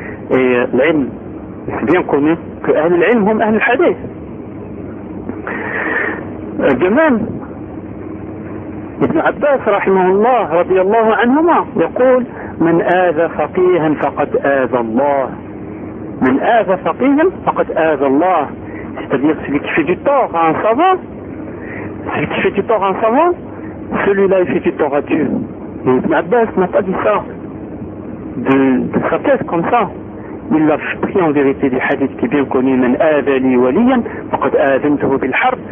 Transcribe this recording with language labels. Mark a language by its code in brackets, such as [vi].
[fr] Et l'ilm, c'est bien connu que [ar] Ahl al-Ilm hum Ahl al-Hadith. [fr] De même, Ibn Abbas, rahimahullah, radiyallahu anhuma, [ar] يقول من آذى فقيها فقد آذى الله. من آذى فقيها فقد آذى الله. [fr] C'est-à-dire celui qui fait du tort à un savant, celui qui fait du tort à un savant, celui-là il fait du tort à Dieu. Et Ibn Abbas n'a pas dit ça de sa tête comme ça. Il l'a pris en vérité du hadith qui est bien connu, [ar] من آذى لي وليا فقد آذنته بالحرب.